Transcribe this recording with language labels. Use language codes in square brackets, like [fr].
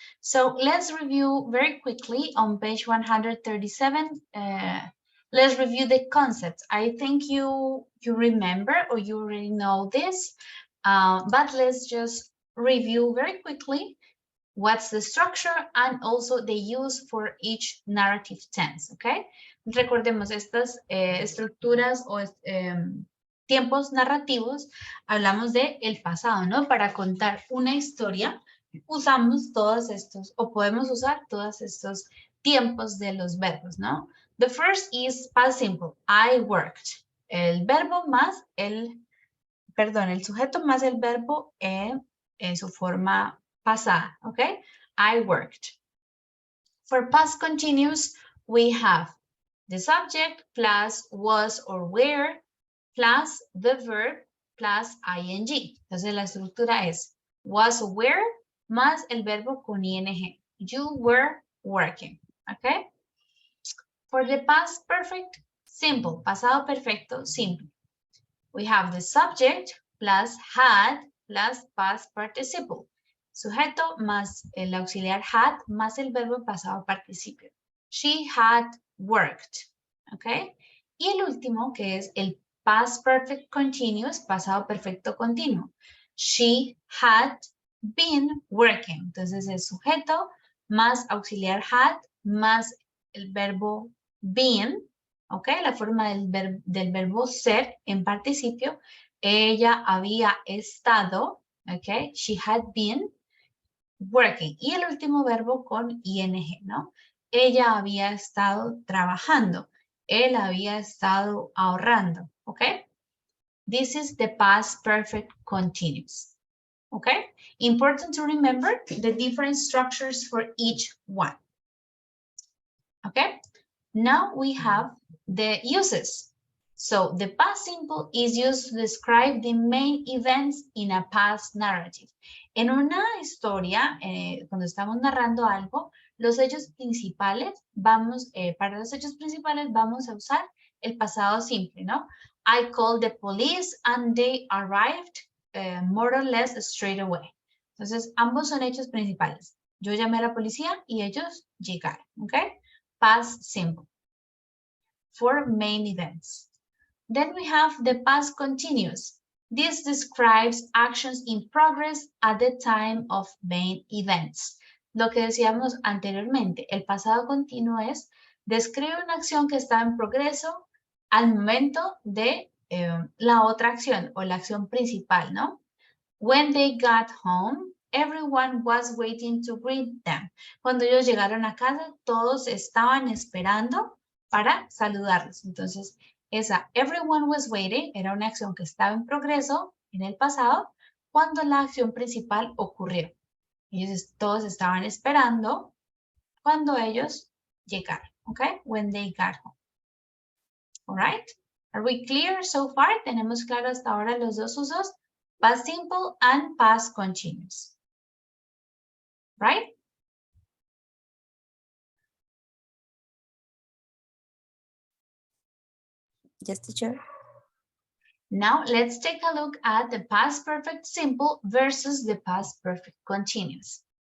[en] So let's review very quickly on page 137. Let's review the concepts. I think you remember or you already know this, but let's just review very quickly what's the structure and also the use for each narrative tense, okay? [es] Recordemos estas estructuras o tiempos narrativos, hablamos de el pasado, ¿no? Para contar una historia, usamos todos estos, o podemos usar todos estos tiempos de los verbos, ¿no? [en] The first is past simple, I worked. [es] El verbo más el sujeto más el verbo en su forma pasada, okay? [en] I worked. For past continuous, we have the subject plus was or were plus the verb plus ing. [es] Entonces la estructura es was or were más el verbo con ing. [en] You were working, okay? For the past perfect, simple, [es] pasado perfecto, simple. [en] We have the subject plus had plus past participle. [es] Sujeto más el auxiliar had más el verbo pasado participio. [en] She had worked. [es] ¿Ok? Y el último que es el past perfect continuous, pasado perfecto continuo. [en] She had been working. [es] Entonces el sujeto más auxiliar had más el verbo been. ¿Ok? La forma del verbo ser en participio. Ella había estado, ¿ok? [en] She had been working. [es] Y el último verbo con ing, ¿no? Ella había estado trabajando. Él había estado ahorrando, ¿ok? [en] This is the past perfect continuous, ¿ok? Important to remember the different structures for each one, ¿ok? Now we have the uses. So the past simple is used to describe the main events in a past narrative. [es] En una historia, cuando estamos narrando algo, los hechos principales, para los hechos principales vamos a usar el pasado simple, ¿no? [en] I called the police and they arrived more or less straight away. [es] Entonces, ambos son hechos principales. Yo llamé a la policía y ellos llegaron, ¿ok? [en] Past simple for main events. Then we have the past continuous. This describes actions in progress at the time of main events. [es] Lo que decíamos anteriormente, el pasado continuo es describe una acción que está en progreso al momento de la otra acción o la acción principal, ¿no? [en] When they got home, everyone was waiting to greet them. [es] Cuando ellos llegaron a casa, todos estaban esperando para saludarlos. Entonces, esa [en] everyone was waiting [es] era una acción que estaba en progreso en el pasado cuando la acción principal ocurrió. Ellos todos estaban esperando cuando ellos llegaron, ¿ok? [en] When they got home. All right? Are we clear so far? [es] ¿Tenemos claro hasta ahora los dos usos? [en] Past simple and past continuous. Right? Yes, teacher. Now let's take a look at the past perfect simple versus the past perfect continuous.